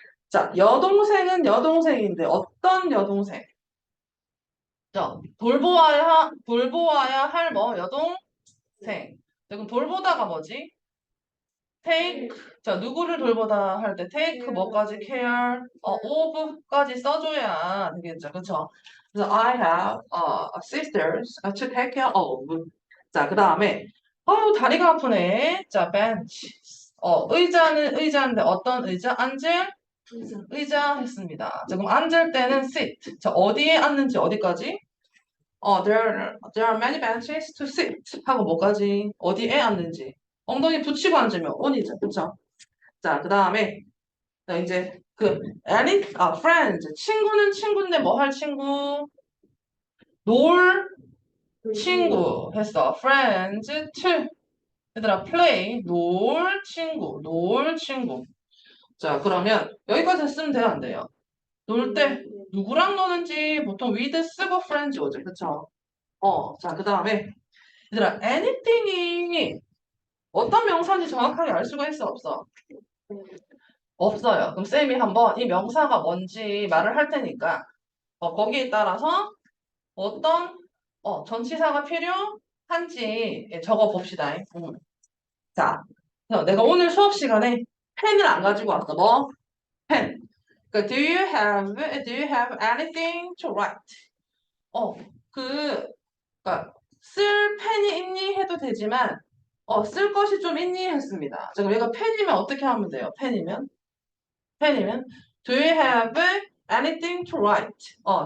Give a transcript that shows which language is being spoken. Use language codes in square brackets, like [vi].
[ko] 자, 여동생은 여동생인데 어떤 여동생? 자, 돌보아야 할 여동생. 자, 그럼 돌보다가 뭐지? take. 자, 누구를 돌보다 할 때 take 뭐까지 care, of까지 써줘야 되겠죠. 그쵸? 그래서 [en] I have sisters to take care of. [ko] 자, 그 다음에 아유, 다리가 아프네. 자, bench. 의자는 의자인데 어떤 의자? 앉을 의자 했습니다. 자, 그럼 앉을 때는 sit. 자, 어디에 앉는지 어디까지? [en] there are many benches to sit. [ko] 하고 뭐까지? 어디에 앉는지. 엉덩이 붙이고 앉으면 on이죠. 그쵸? 자, 그 다음에, 자, 이제 friends. 친구는 친구인데 뭐 할 친구? 놀 친구 했어. [en] friends to. [ko] 얘들아, play. 놀 친구. 자, 그러면 여기까지 쓰면 돼요, 안 돼요? 놀 때 누구랑 노는지 보통 with 쓰고 friends 오죠. 그쵸? 자, 그 다음에 얘들아, anything이 어떤 명사인지 정확하게 알 수가 있어, 없어? 없어요. 그럼 쌤이 한번 이 명사가 뭔지 말을 할 테니까 거기에 따라서 어떤 전치사가 필요한지 적어 봅시다. 자, 그래서 내가 오늘 수업 시간에 펜을 안 가지고 왔어. 뭐? 펜. 그러니까 [en] do you have anything to write? [ko] 어, 그러니까 쓸 펜이 있니 해도 되지만 쓸 것이 좀 있니 했습니다. 자, 그럼 얘가 펜이면 어떻게 하면 돼요? 펜이면 [en] do you have anything to write?